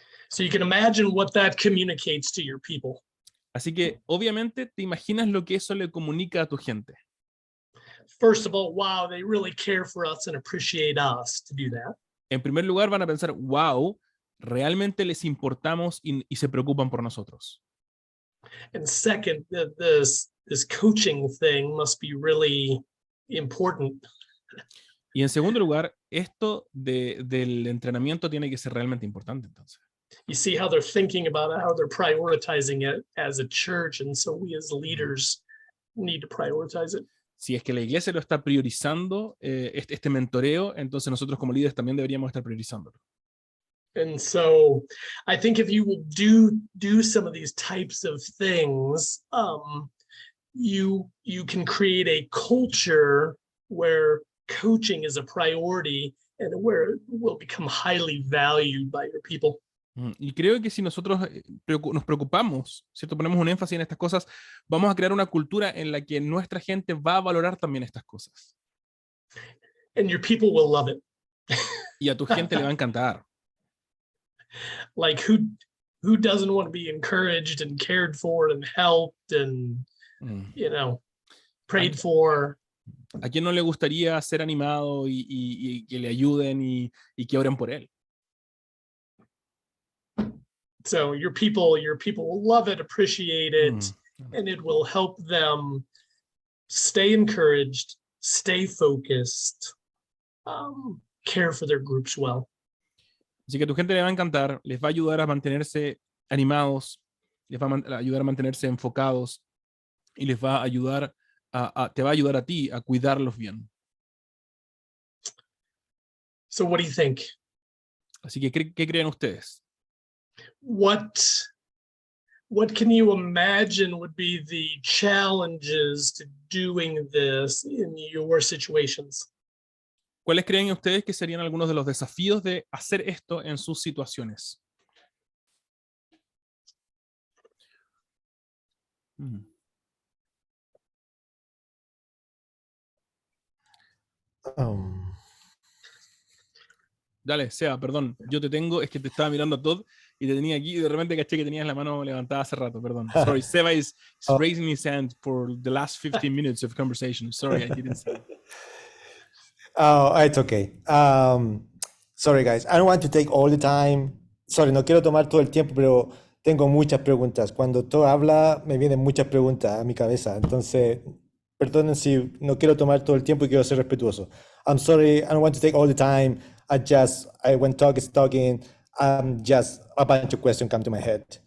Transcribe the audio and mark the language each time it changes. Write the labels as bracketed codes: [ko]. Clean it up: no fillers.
[en] So you can imagine what that communicates to your people. [es] Así que obviamente te imaginas lo que eso le comunica a tu gente. [en] First of all, wow, they really care for us and appreciate us to do that. [es] En primer lugar van a pensar, wow, realmente les importamos y se preocupan por nosotros. [en] And second, this coaching thing must be really important. [es] Y en segundo lugar, esto del entrenamiento tiene que ser realmente importante entonces. [en] You see how they're thinking about it, how they're prioritizing it as a church, and so we as leaders need to prioritize it. [es] Si es que la iglesia lo está priorizando, este mentoreo, entonces nosotros como líderes también deberíamos estar priorizándolo. [en] And so I think if you will do some of these types of things, you can create a culture where coaching is a priority and where it will become highly valued by your people. [es] Y creo que si nosotros nos preocupamos, ¿cierto? Ponemos un énfasis en estas cosas, vamos a crear una cultura en la que nuestra gente va a valorar también estas cosas. [en] And your people will love it. [es] Y a tu gente le va a encantar. [en] Like who doesn't want to be encouraged and cared for and helped and, you know, prayed for? [es] ¿A quién no le gustaría ser animado y que le ayuden y que oren por él? [en] So your people will love it, appreciate it, and it will help them stay encouraged, stay focused, care for their groups well. [es] Así que a tu gente le va a encantar, les va a ayudar a mantenerse animados, les va a ayudar a mantenerse enfocados y les va a ayudar te va a ayudar a ti a cuidarlos bien. [en] So what do you think? [es] Así que, ¿qué creen ustedes? [en] What can you imagine would be the challenges to doing this in your situations? [es] ¿Cuáles creen ustedes que serían algunos de los desafíos de hacer esto en sus situaciones? Dale, Seba, perdón, yo te tengo, es que te estaba mirando a Todd y te tenía aquí y de repente caché que tenías la mano levantada hace rato, perdón. [en] Sorry, Seba is raising his hand for the last 15 minutes of conversation. Sorry, I didn't see. Oh, it's okay. Sorry, guys. I don't want to take all the time. [es] Sorry, no quiero tomar todo el tiempo, pero tengo muchas preguntas. Cuando todo habla, me vienen muchas preguntas a mi cabeza. Entonces, perdonen si no quiero tomar todo el tiempo y quiero ser respetuoso. [en] I'm sorry. I don't want to take all the time. When talk is talking, just a bunch of questions come to my head.